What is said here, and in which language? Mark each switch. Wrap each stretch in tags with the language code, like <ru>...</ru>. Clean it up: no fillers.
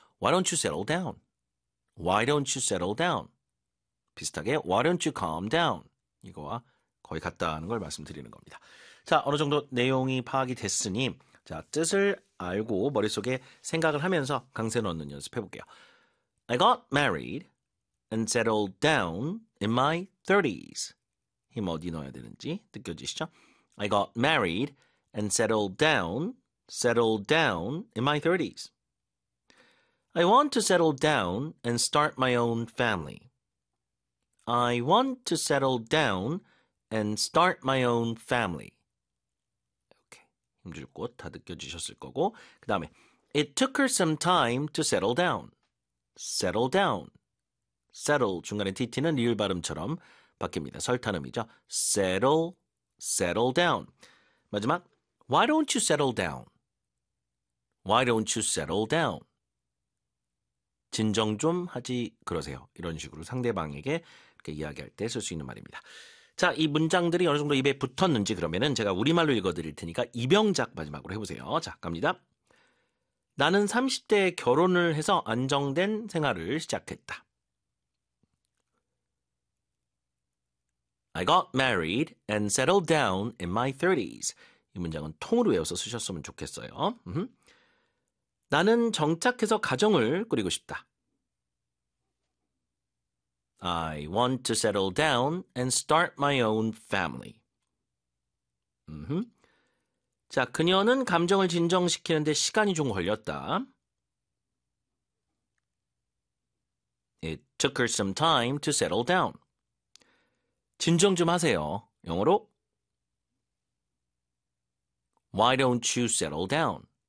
<en>Why don't you settle down? Why don't you settle down?</en> <ko>비슷하게</ko> <en>Why don't you calm down?</en> <ko>이거와 거의 같다 하는 걸 말씀드리는 겁니다. 자, 어느 정도 내용이 파악이 됐으니 자, 뜻을 알고 머릿속에 생각을 하면서 강세 넣는 연습해 볼게요.</ko> <en>I got married and settled down in my 30s.</en> <ko>힘 어디 넣어야 되는지 느껴지시죠?</ko> <en>I got married and settled down in my 30s. I want to settle down and start my own family. I want to settle down and start my own family.</en> <ko>이렇게 힘줄고 다 느껴지셨을 거고 그 다음에</ko> <en>It took her some time to settle down. Settle down.</en> <ko>Settle 중간에 TT는 리을 발음처럼 바뀝니다. 설탄음이죠. Settle. Settle down. 마지막</ko> <en>Why don't you settle down? Why don't you settle down?</en> <ko>진정 좀 하지 그러세요. 이런 식으로 상대방에게 이렇게 이야기할 때 쓸 수 있는 말입니다. 자, 이 문장들이 어느 정도 입에 붙었는지 그러면은 제가 우리말로 읽어드릴 테니까 입영작 마지막으로 해보세요. 자, 갑니다. 나는 30대에 결혼을 해서 안정된 생활을 시작했다.</ko> <en>I got married and settled down in my 30s.</en> <ko>이 문장은 통으로 외워서 쓰셨으면 좋겠어요. 나는 정착해서 가정을 꾸리고 싶다.</ko> <en>I want to settle down and start my own family.</en> <ko>자, 그녀는 감정을 진정시키는데 시간이 좀 걸렸다.</ko> <en>It took her some time to settle down.</en> <ko>진정 좀 하세요. 영어로</ko> <en>Why don't you settle down?</en>